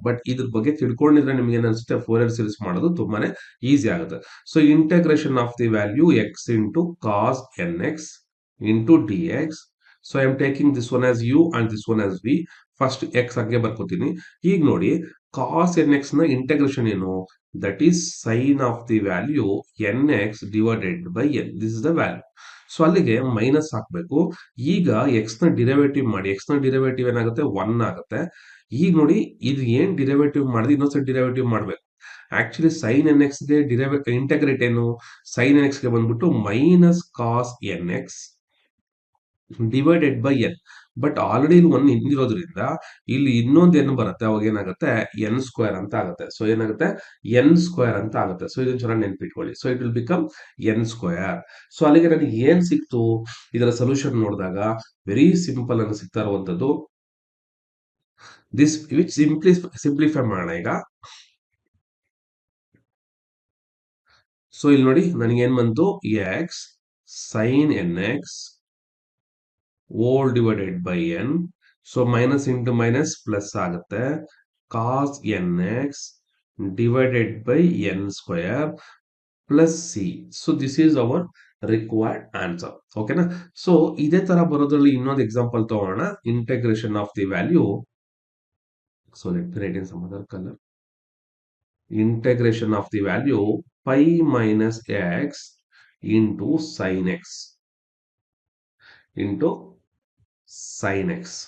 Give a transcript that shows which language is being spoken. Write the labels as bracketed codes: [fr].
[kn] But ಇದ್ರ ಬಗ್ಗೆ ತಿಳ್ಕೊಂಡಿದ್ರೆ ನಿಮ್ಗೆ ಏನ್ ಅನ್ಸುತ್ತೆ, 4 ಇಯರ್ ಸೀರೀಸ್ ಮಾಡೋದು ತುಂಬಾನೇ ಈಸಿ ಆಗುತ್ತೆ. [en] So integration of the value x into cos n x into d x. So I am taking this one as u and this one as v. [kn] First X ಹಂಗೆ ಬರ್ಕೋತೀನಿ. ಈಗ ನೋಡಿ, ಕಾಸ್ N X ನ integration ಏನು? [en] That is sine of the value nx divided by n. This is the value. [kn] So ಅಲ್ಲಿಗೆ minus ಹಾಕ್ಬೇಕು. ಈಗ X ನ derivative ಮಾಡಿ. ಎಕ್ಸ್ ನ ಡಿರೈವೇಟಿವ್ ಏನಾಗುತ್ತೆ, ಒನ್ ಆಗುತ್ತೆ. ಈಗ ನೋಡಿ, ಇದು ಏನ್ ಡಿರೈವೇಟಿವ್ ಮಾಡಿದ್ರೆ ಇನ್ನೊಂದ್ಸತಿ ಡಿರೈವೇಟಿವ್ ಮಾಡ್ಬೇಕು. ಆಕ್ಚುಲಿ ಸೈನ್ ಎನ್ ಎಕ್ಸ್ ಗೆ ಇಂಟಗ್ರೇಟ್ ಏನು, ಸೈನ್ ಎನ್ ಎಕ್ಸ್ ಗೆ ಬಂದ್ಬಿಟ್ಟು minus cos N X divided by N. But already ಇಲ್ಲಿ ಒನ್ ಹಿಂದಿರೋದ್ರಿಂದ ಇಲ್ಲಿ ಇನ್ನೊಂದು ಎನ್ ಬರುತ್ತೆ. ಅವಾಗ ಏನಾಗುತ್ತೆ, ಎನ್ ಸ್ಕ್ವೇರ್ ಅಂತ ಆಗುತ್ತೆ. ಸೊ ಏನಾಗುತ್ತೆ, ಎನ್ ಸ್ಕ್ವೇರ್ ಅಂತ ಆಗುತ್ತೆ. ಸೊ ಇದನ್ನ ಚೆನ್ನಾಗಿ ನೆನ್ಪಿಟ್ಕೊಳ್ಳಿ. [en] So it will become n square. [kn] So ಅಲ್ಲಿಗೆ ನನಗೆ ಏನ್ ಸಿಕ್ತು, ಇದರ ಸೊಲ್ಯೂಷನ್ ನೋಡಿದಾಗ ವೆರಿ ಸಿಂಪಲ್ ಅನ್ನು ಸಿಗ್ತಾ ಇರುವಂತದ್ದು. ದಿಸ್ ವಿಚ್ ಸಿಂಪ್ಲಿಫೈ ಮಾಡೋಣ ಈಗ. ಸೊ ಇಲ್ಲಿ ನೋಡಿ, ನನಗೆ ಏನ್ ಬಂತು, X sign N X whole divided by N. So minus into minus plus ಆಗುತ್ತೆ. [en] cos nx divided by n square plus c. So this is our required answer. [kn] ಓಕೆನಾ? So ಇದೇ ತರ ಬರೋದ್ರಲ್ಲಿ ಇನ್ನೊಂದು ಎಕ್ಸಾಂಪಲ್ ತಗೋಣ. [en] Integration of the value. So let me write in some other colour. Integration of the value pi minus x into sin x into sin x.